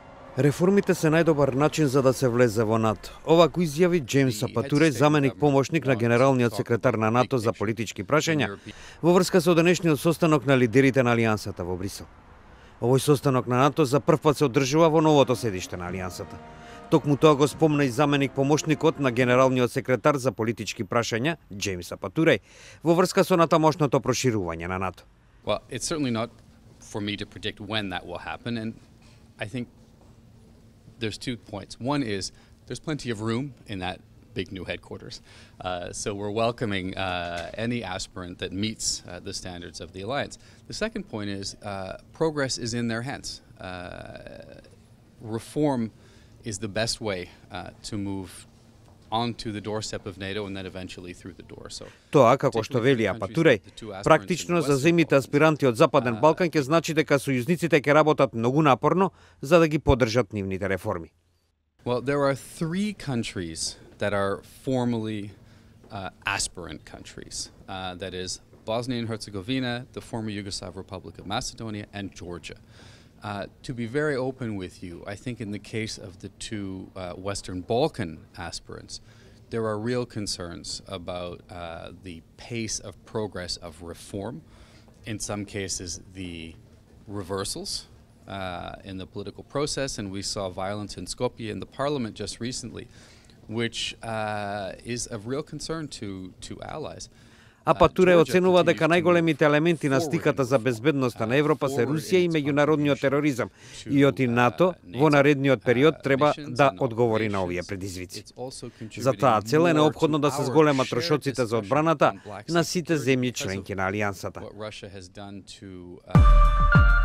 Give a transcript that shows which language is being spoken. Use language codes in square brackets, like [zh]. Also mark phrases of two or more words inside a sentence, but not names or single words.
[mk] Реформите се најдобар начин за да се влезе во НАТО. Ова го изјави Джеймс Апатуреј, заменик помошник на генералниот секретар на НАТО за политички прашања, во врска со денешниот состанок на лидерите на Алијансата во Брисел. Овој состанок на НАТО за прв пат се одржува во новото седиште на Алијансата. Токму тоа го спомна и заменик помошникот на генералниот секретар за политички прашања, Джеймс Апатуреј, во врска со натамошното проширување на НАТО. [en] Well, it's certainly not for me to predict when that will happen, and I think there's 2 points. One is there's plenty of room in that big new headquarters, so we're welcoming any aspirant that meets the standards of the alliance. The second point is progress is in their hands. Reform is the best way to move onto the doorstep of NATO and then eventually through the door. So [mk] Тоа, како што вели Апатуреј, практично за земјите аспиранти од Западен Балкан ќе значи дека сојузниците ќе работат многу напорно за да ги поддржат нивните реформи. [en] Well, there are 3 countries that are formally aspirant countries. That is Bosnia and Herzegovina, the former Yugoslav Republic of Macedonia, and Georgia. To be very open with you, I think in the case of the 2 Western Balkan aspirants, there are real concerns about the pace of progress of reform. In some cases, the reversals in the political process, and we saw violence in Skopje in the parliament just recently, which is of real concern to allies. [mk] Апатуреј оценува дека најголемите елементи на стиката за безбедноста на Европа се Русија и меѓународниот тероризам, и оти НАТО во наредниот период треба да одговори на овие предизвици. За таа цел е неопходно да се зголемат трошоците за одбраната на сите земји членки на Алијансата.